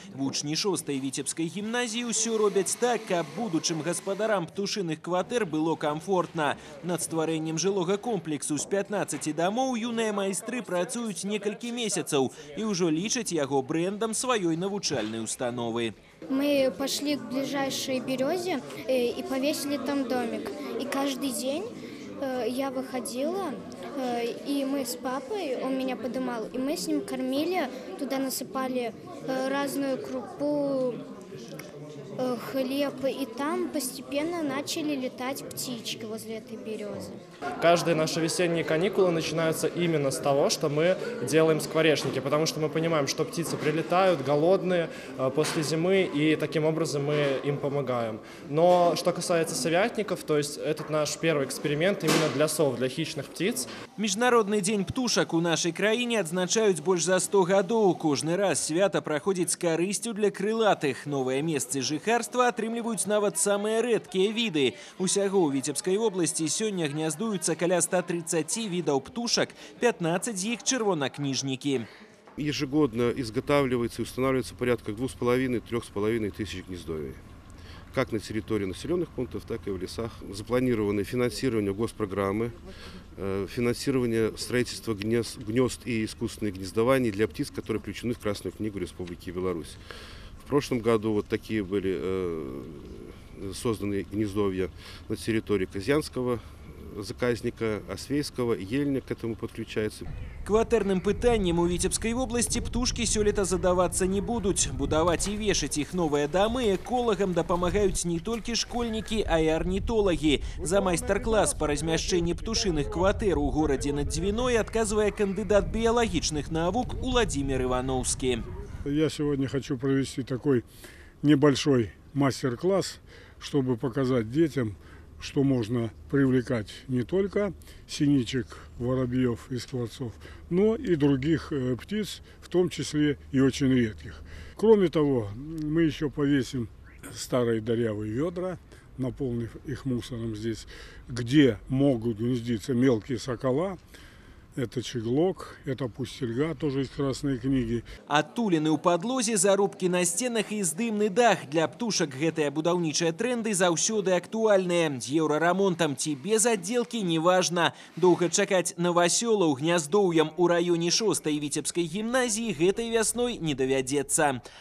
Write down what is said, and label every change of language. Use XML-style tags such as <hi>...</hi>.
<be>Вучні 6-й Віцебскай гімназіі ўсё робяць так, каб будучым гаспадарам птушыных кватэр было камфортна. Над стварэннем жылога комплексу з 15 дамоў юныя майстры працуюць некалькі месяцаў і ўжо лічаць яго брэндам сваёй навучальнай установы.</be> <ru>Мы пошли к ближайшей березе и повесили там домик. И каждый день я выходила, и мы с папой, он меня подымал, и мы с ним кормили, туда насыпали разную крупу, хлеб, и там постепенно начали летать птички возле этой березы. Каждые наши весенние каникулы начинаются именно с того, что мы делаем скворечники, потому что мы понимаем, что птицы прилетают голодные после зимы, и таким образом мы им помогаем. Но что касается совятников, то есть этот наш первый эксперимент именно для сов, для хищных птиц.</ru> <be>Міжнародны дзень птушак у нашай краіне адзначаюць больш за 100 гадоў. Кожны раз свята праходзіць з карысцю для крылатых. Новыя месцы жыхарства атрымліваюць нават самыя рэдкія віды. Усяго ў Віцебскай вобласці сёння гняздуюцца каля 130 видов птушек,</be> <ru>15 из них червонокнижники. Ежегодно изготавливается и устанавливается порядка 2500–3500 тысяч гнездовий. Как на территории населенных пунктов, так и в лесах. Запланировано финансирование госпрограммы, финансирование строительства гнезд и искусственных гнездований для птиц, которые включены в Красную книгу Республики Беларусь. В прошлом году вот такие были созданы гнездовья на территории Казьянского заказника, Освейского, Ельня к этому подключается.</ru> <be>Кватэрным пытаннем у Віцебскай вобласці птушкі сёлета задавацца не будуць. Будаваць і вешаць іх новыя дамы эколагам дапамагаюць не толькі школьнікі, а і арнітолагі. За майстар-клас па размяшчэнні птушыных кватэр у горадзе над Двиной адказвае кандыдат біялагічных навук Уладзімир Ивановский.</be> <ru>Я сегодня хочу провести такой небольшой мастер-класс, чтобы показать детям, что можно привлекать не только синичек, воробьев и скворцов, но и других птиц, в том числе и очень редких. Кроме того, мы еще повесим старые дырявые ведра, наполнив их мусором здесь, где могут гнездиться мелкие сокола. Это чеглок, это пустельга, тоже из Красной книги.</ru> <be>Адтуліны ў падлозе, зарубкі на стенах і здымны дах. Для птушак гэтыя будаўнічыя тренды заўсёды актуальныя. З еўрарамонтам ці без аддзелкі неважна. Доўга чакаць навасёлаў гняздоўям у раёне 6-й Віцебскай гімназіі гэтай вясной не давядзецца.</be>